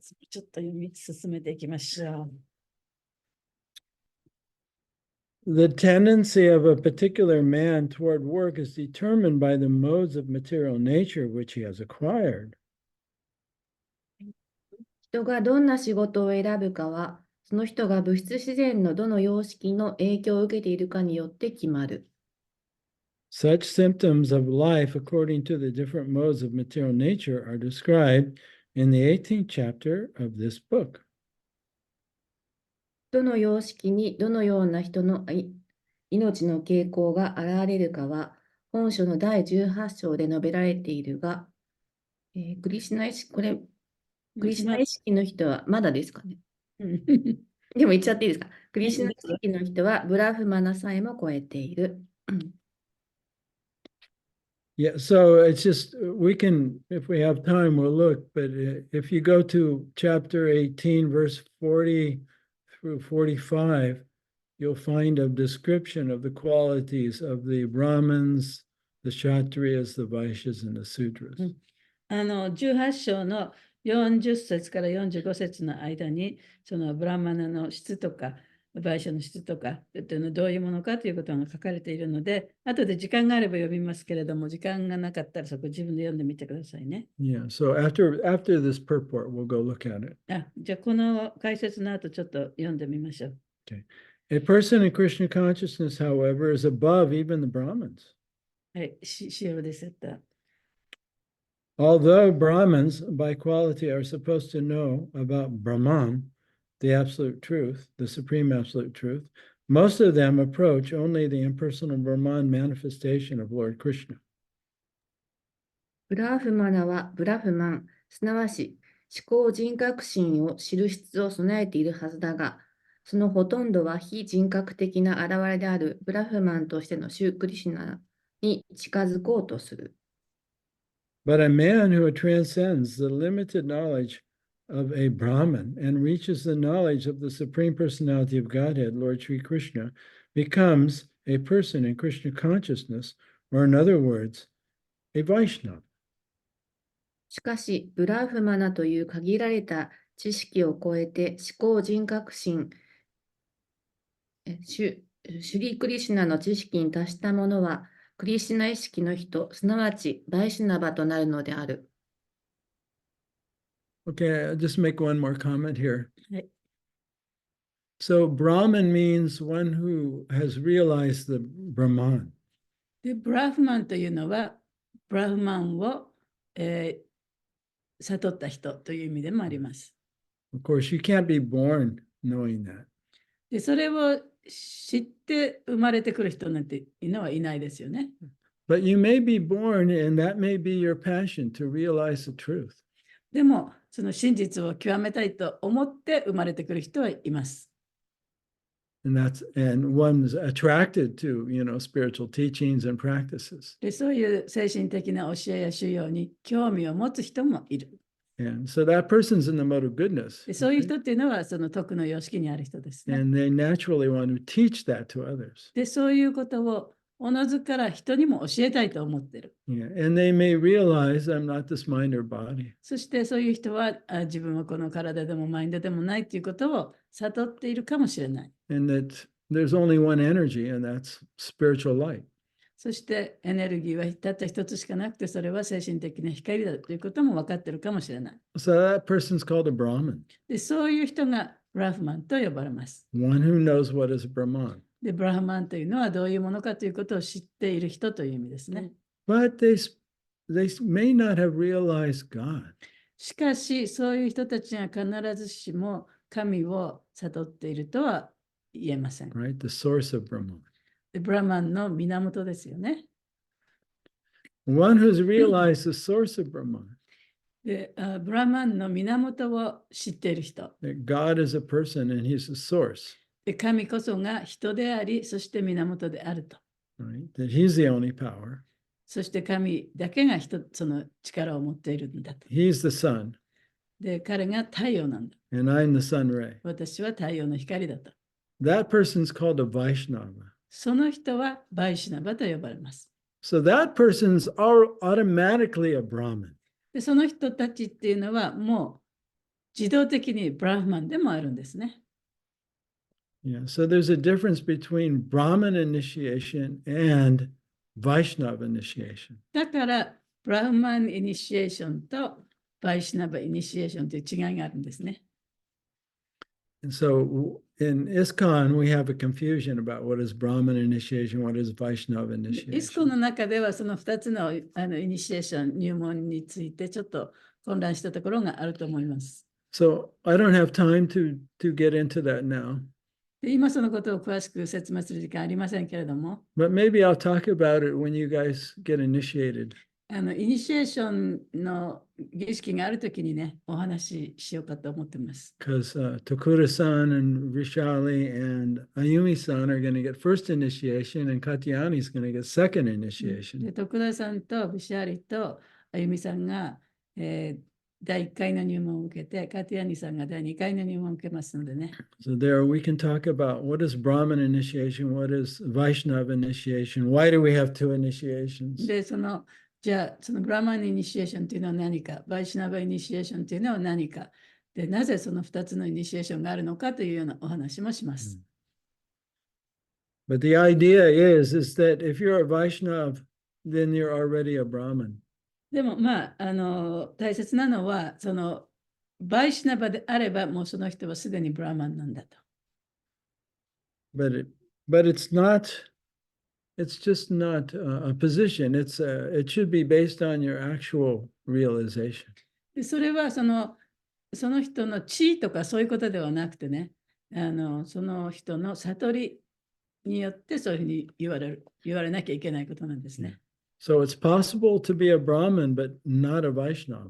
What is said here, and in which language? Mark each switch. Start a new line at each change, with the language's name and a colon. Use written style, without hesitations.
Japanese: ちょっと読み進めていきましょう。
English: The tendency of a particular man toward work is determined by the modes of material nature which he has acquired.
Japanese: 人がどんな仕事を選ぶかは、その人が物質自然のどの様式の影響を受けているかによって決まる。
English: Such symptoms of life according to the different modes of material nature are described in the 18th chapter of this book.
Japanese: どの様式にどのような人の命の傾向が現れるかは、本書の第18章で述べられているが、クリシュナ意識、クリシュナ意識の人はまだですかね。でも言っちゃっていいですか。クリシュナ意識の人はブラフマナさえも超えている。
English: Yeah, so it's just, we can, if we have time, we'll look, but if you go to chapter 18, verse 40 through 45, you'll find a description of the qualities of the Brahmins, the Kshatriyas, the Vaishyas, and the Sudras.
Japanese: 18章の40節から45節の間に、そのブラマナの質とか、バイシャの質とか、どういうものかということが書かれているので、後で時間があれば読みますけれども、時間がなかったらそこ自分で読んでみてくださいね。
English: Yeah, so after this purport, we'll go look at it.
Japanese: じゃあ、この解説の後、ちょっと読んでみましょう。
English: Okay. A person in Krishna consciousness, however, is above even the Brahmins.
Japanese: はい、しおですった。
English: Although Brahmins, by quality, are supposed to know about Brahman, the absolute truth, the supreme absolute truth, most of them approach only the impersonal Brahman manifestation of Lord Krishna.
Japanese: ブラフマナはブラフマン、すなわち思考人格心を知る質を備えているはずだが、そのほとんどは非人格的な現れであるブラフマンとしてのシュークリシュナに近づこうとする。
English: But a man who transcends the limited knowledge of a Brahman and reaches the knowledge of the Supreme Personality of Godhead, Lord Sri Krishna, becomes a person in Krishna consciousness, or in other words, a Vaishnava.
Japanese: しかし、ブラフマナという限られた知識を超えて思考人格心、シュリークリシュナの知識に達した者は、クリシュナ意識の人、すなわちバイシュナバとなるのである。
English: Okay, I'll just make one more comment here.
Japanese: はい。
English: So Brahman means one who has realized the Brahman.
Japanese: で、ブラフマンというのは、ブラフマンを、悟った人という意味でもあります。
English: Of course, you can't be born knowing that.
Japanese: で、それを知って生まれてくる人なんていうのはいないですよね。
English: But you may be born, and that may be your passion to realize the truth.
Japanese: でも、その真実を極めたいと思って生まれてくる人はいます。
English: And one's attracted to, spiritual teachings and practices.
Japanese: で、そういう精神的な教えや修養に興味を持つ人もいる。
English: And so that person's in the mode of goodness.
Japanese: で、そういう人っていうのはその徳の様式にある人ですね。
English: And they naturally want to teach that to others.
Japanese: で、そういうことをおのずから人にも教えたいと思ってる。
English: Yeah. And they may realize I'm not this mind or body.
Japanese: そしてそういう人は自分はこの体でもマインドでもないということを悟っているかもしれない。
English: And that there's only one energy, and that's spiritual light.
Japanese: そしてエネルギーはたった一つしかなくて、それは精神的な光だということも分かっているかもしれない。
English: So that person's called a Brahmin,
Japanese: で、そういう人がブラフマンと呼ばれます。
English: one who knows what is Brahman.
Japanese: で、ブラフマンというのはどういうものかということを知っている人という意味ですね。
English: But they may not have realized God.
Japanese: しかし、そういう人たちが必ずしも神を悟っているとは言えません。
English: Right? The source of Brahman.
Japanese: で、ブラマンの源ですよね。
English: One who's realized the source of Brahman,
Japanese: で、ブラマンの源を知っている人。
English: that God is a person and he's the source,
Japanese: で、神こそが人であり、そして源であると。
English: right? That he's the only power.
Japanese: そして神だけがその力を持っているんだと。
English: He's the sun,
Japanese: で、彼が太陽なんだ。
English: and I'm the sun ray.
Japanese: 私は太陽の光だと。
English: That person's called a Vaishnava.
Japanese: その人はバイシュナバと呼ばれます。
English: So that person's automatically a Brahmin.
Japanese: で、その人たちっていうのはもう自動的にブラフマンでもあるんですね。
English: Yeah. So there's a difference between Brahmin initiation and Vaishnava initiation.
Japanese: だから、ブラフマンイニシエーションとバイシュナバイニシエーションという違いがあるんですね。
English: And so in ISKCON, we have a confusion about what is Brahman initiation, what is Vaishnava
Japanese: イスコの
English: initiation.
Japanese: 中ではその2つの、イニシエーション、入門についてちょっと混乱したところがあると思います。
English: So I don't have time to get into that now,
Japanese: で今そのことを詳しく説明する時間ありませんけれども、
English: but maybe I'll talk about it when you guys get initiated.
Japanese: イニシエーションの儀式があるときにね、お話ししようかと思ってます。
English: Because Tokura-san and Vishali and Ayumi-san are going to get first initiation, and Katyani is going to get second
Japanese: で
English: initiation.
Japanese: 徳田さんとビシャーリとあゆみさんが、第1回の入門を受けて、カティアニさんが第2回の入門を受けますのでね。
English: So there we can talk about what is Brahman initiation, what is Vaishnava initiation, why do we have two initiations?
Japanese: で、じゃあ、そのブラマンイニシエーションというのは何か、バイシナバイニシエーションというのは何か、で、なぜその2つのイニシエーションがあるのかというようなお話もします。
English: But the idea is that if you're a Vaishnav, then you're already a Brahman.
Japanese: でも、大切なのは、バイシナバであれば、もうその人はすでにブラマンなんだと。
English: But it's not, it's just not a position. It should be based on your actual realization.
Japanese: でそれはその人の地位とかそういうことではなくてね、その人の悟りによってそういうふうに言われなきゃいけないことなんですね。
English: So it's possible to be a Brahmin, but not a Vaishnava.